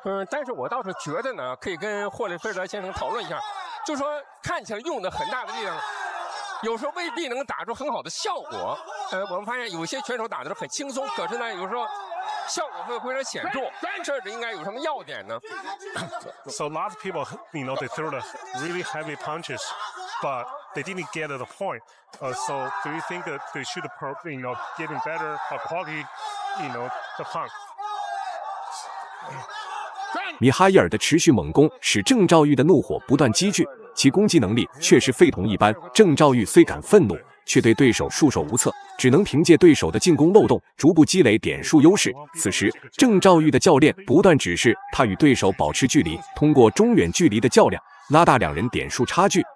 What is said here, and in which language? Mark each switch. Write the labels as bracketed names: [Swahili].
[Chinese] 但是我倒是觉得呢，可以跟霍利菲尔先生讨论一下，就是说看起来用的很大的力量，有时候未必能打出很好的效果。我们发现有些拳手打的是很轻松，可是呢，有时候效果会非常显著。这应该有什么要点呢 [English] ？So a lot of people, they threw the really heavy punches, but they didn't get the point. So do you think that they should, getting better quality, the punch? [Chinese] 米哈伊尔的持续猛攻使郑兆玉的怒火不断积聚，其攻击能力确实非同一般。郑兆玉虽感愤怒，却对对手束手无策，只能凭借对手的进攻漏洞逐步积累点数优势。此时，郑兆玉的教练不断指示他与对手保持距离，通过中远距离的较量拉大两人点数差距。